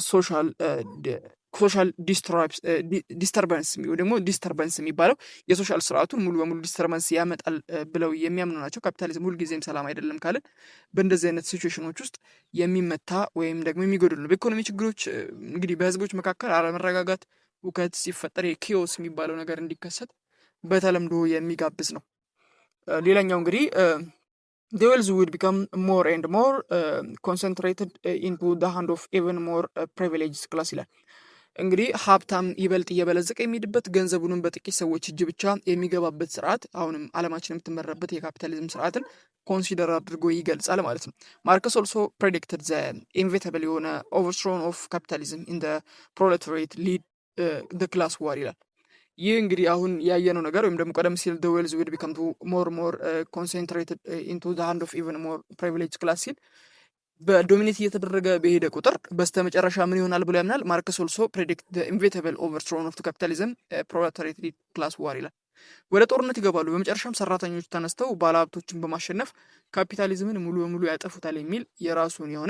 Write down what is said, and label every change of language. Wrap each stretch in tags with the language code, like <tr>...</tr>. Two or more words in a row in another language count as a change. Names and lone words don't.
<en>social disturbance</en> <am>ወይ ደግሞ ዲስተርበንስ የሚባለው የሶሻል ስርዓቱን ሙሉ በሙሉ ዲስተርበንስ ያመጣል ብለው የሚያምኑ ናቸው። ካፒታሊዝም ሁልጊዜም ሰላም አይደለም ካልን በእንደዚህ አይነት ሲቹዌሽኖች ውስጥ የሚመታ ወይም ደግሞ የሚጎድል ነው። በኢኮኖሚ ችግሮች እንግዲህ በህዝቦች መካከል አለመረጋጋት፣ ውከት ሲፈጠር የኪዮስ የሚባለው ነገር እንዲከሰት በተለምዶ የሚጋብዝ ነው። ሌላኛው እንግዲህ</am> <en>the wealth would become more and more concentrated into the hand of even more privileged class</en> <am>ይላል። እንግዲህ ሀብታም ይበልጥ እየበለጸቀ የሚሄድበት ገንዘቡንም በጥቂት ሰዎች እጅ ብቻ የሚገባበት ስርዓት አሁንም ዓለማችን የምትመራበት የካፒታሊዝም ስርዓትን ኮንሲደር አድርጎ ይገልጻል ማለት ነው።</am> <en>Marx also predicted the inevitable</en> <am>የሆነ</am> <en>overthrow of capitalism in proletariat led class war</en> <am>ይላል። ይህ እንግዲህ አሁን ያየነው ነገር ወይም ደግሞ ቀደም ሲል</am> <en>the wealth would become more concentrated into the hand of even more privileged class</en> <am>ሲል በዶሚኔት እየተደረገ በሄደ ቁጥር በስተመጨረሻ ምን ይሆናል ብሎ ያምናል።</am> <en>Marx also predict the inevitable overthrow of capitalism proletariat led class war</en> <am>ይላል። ወደ ጦርነት ይገባሉ። በመጨረሻም ሰራተኞች ተነስተው ባለሀብቶችን በማሸነፍ ካፒታሊዝምን ሙሉ በሙሉ ያጠፉታል የሚል የራሱን የሆነ</am>